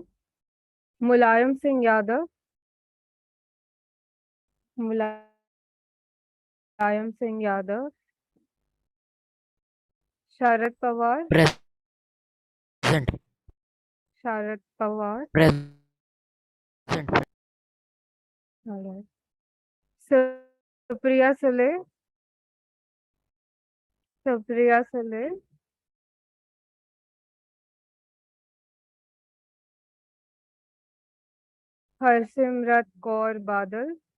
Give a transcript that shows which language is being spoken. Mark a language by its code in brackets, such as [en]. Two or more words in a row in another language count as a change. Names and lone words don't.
[en] Mulayam Singh Yadav, Mulayam Singh Yadav, Sharad Pawar, Present. Sharad Pawar, Present. all right. Supriya Sule, Supriya Sule, Harsimrat Kaur Badal,